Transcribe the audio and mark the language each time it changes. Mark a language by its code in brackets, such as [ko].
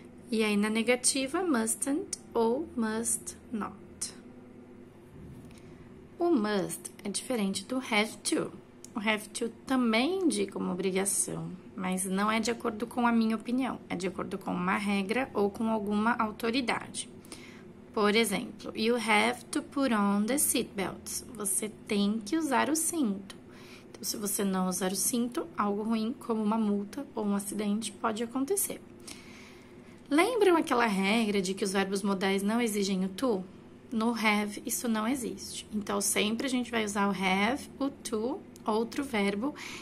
[pt] E aí, na negativa, mustn't ou must not. O must é diferente do have to. O have to também indica uma obrigação, mas não é de acordo com a minha opinião, é de acordo com uma regra ou com alguma autoridade. [en] Por exemplo, you have to put on the seatbelts. [pt] Você tem que usar o cinto. Então, se você não usar o cinto, algo ruim, como uma multa ou um acidente, pode acontecer. Lembram aquela regra de que os verbos modais não exigem o to? No have, isso não existe. Então, sempre a gente vai usar o have, o to, outro verbo.